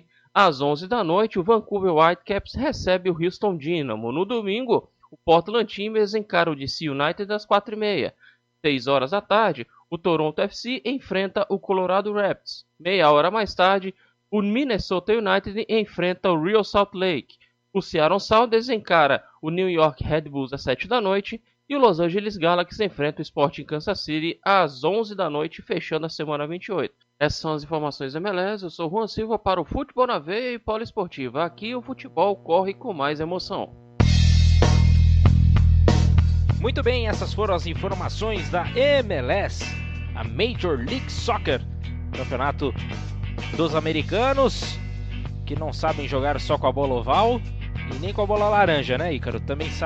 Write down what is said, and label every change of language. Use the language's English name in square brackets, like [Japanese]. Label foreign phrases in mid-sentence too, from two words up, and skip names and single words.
[Portuguese] Às 11 da noite, o Vancouver Whitecaps recebe o Houston Dynamo. No domingo, o Portland Timbers encara o DC United às 4h30. 6 horas da tarde, o Toronto FC enfrenta o Colorado Rapids. Meia hora mais tarde, o Minnesota United enfrenta o Real Salt Lake. O Seattle Sounders encara o New York Red Bulls às 7 da noite e o Los Angeles Galaxy enfrenta o Sporting Kansas City às 11 da noite, fechando a semana 28. Essas são as informações da MLS. Eu sou Juan Silva para o Futebol na Veia e Poliesportiva. Aqui o futebol corre com mais emoção. Muito bem, essas foram as informações da MLS, a Major League Soccer, campeonato dos americanos, que não sabem jogar só com a bola oval e nem com a bola laranja, né, Ícaro?